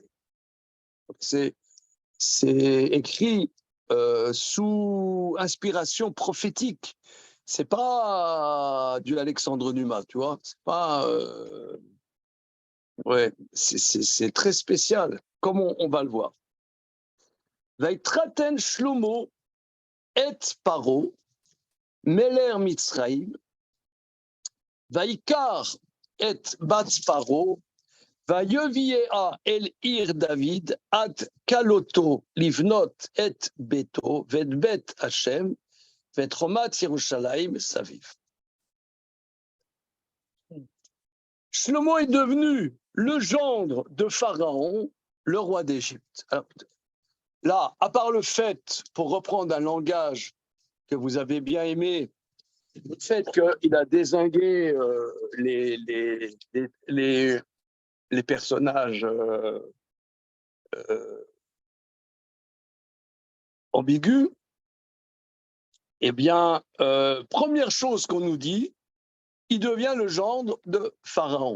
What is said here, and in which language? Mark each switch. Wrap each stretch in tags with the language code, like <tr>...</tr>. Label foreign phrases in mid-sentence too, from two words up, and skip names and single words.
<fr>C'est écrit sous inspiration prophétique. C'est pas du Alexandre Dumas, tu vois. C'est pas. Ouais, c'est très spécial, comme on va le voir.</fr> <he>ויתחתן שלמה את פרעה מלך מצרים ויקח את בת פרעה ויביאה אל עיר דוד עד כלתו לבנות את ביתו ואת בית השם ואת חומת ירושלים סביב.</he> <fr>Shlomo est devenu le gendre de Pharaon, le roi d'Égypte. Là, à part le fait, pour reprendre un langage que vous avez bien aimé, le fait qu'il a dézingué les personnages ambigus, eh bien, première chose qu'on nous dit, il devient le gendre de Pharaon.</fr>